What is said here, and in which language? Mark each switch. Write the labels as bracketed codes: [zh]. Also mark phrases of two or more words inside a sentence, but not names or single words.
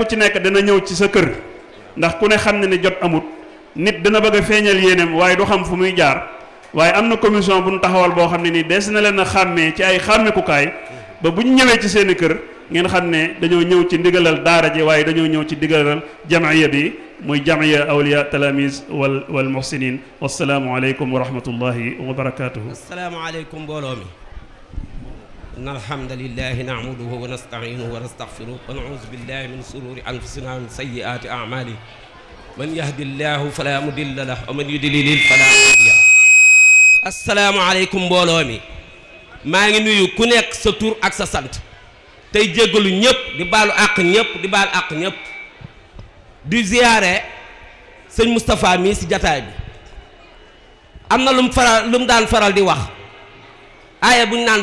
[wo] ci nekk dana ñëw ci sa kër ndax ku ne xam ne ne jot amut nit dana bëgg a feeñal yéeneem waaye du xam fu muy jaar waaye am na commission bu ñu taxawal boo xam ne nii des na leen a xàmmee ci ay xàmmekukaay ba bu ñu ñëwee ci seeni kër ngeen xam ne dañoo ñëw ci ndigalal daara ji waaye dañoo ñëw ci ndigalal jamiya bi muy jamiya awliya talamis wal muhsinin [ar] والسلام عليكم ورحمة الله وبركاته. السلام عليكم [wo] mbooloo mi. [ar] إن الحمد لله نحمده ونستعينه ونستغفره ونعوذ بالله من شرور أنفسنا ومن سيئات أعمالنا من يهده الله فلا مضل له ومن يضلل فلا هادي له. السلام عليكم [wo] mbooloo mi. maa ngi nuyu ku nekk sa tur ak sa sant tey jéggalu ñëpp di baalu àq ñëpp di baal àq ñëpp di ziyaare sëñ Moustapha mii si jataay bi am na lu mu daan faral di wax aaya bu ñu naan